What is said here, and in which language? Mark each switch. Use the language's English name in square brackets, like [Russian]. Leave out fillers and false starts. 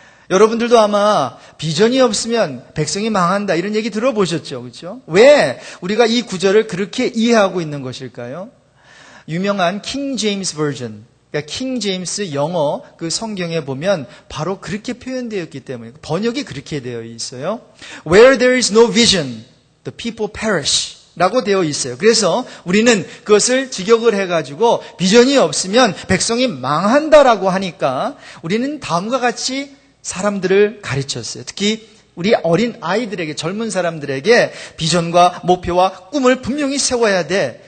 [Korean] 여러분들도 아마 비전이 없으면 백성이 망한다 이런 얘기 들어보셨죠? 그렇죠? 왜 우리가 이 구절을 그렇게 이해하고 있는 것일까요? 유명한 킹 제임스 버전, 그러니까 킹 제임스 영어 그 성경에 보면 바로 그렇게 표현되어 있기 때문에, 번역이 그렇게 되어 있어요. [English] Where there is no vision, the people perish [Korean] 라고 되어 있어요. 그래서 우리는 그것을 직역을 해가지고 비전이 없으면 백성이 망한다라고 하니까 우리는 다음과 같이 사람들을 가르쳤어요. 특히 우리 어린 아이들에게, 젊은 사람들에게 비전과 목표와 꿈을 분명히 세워야 돼.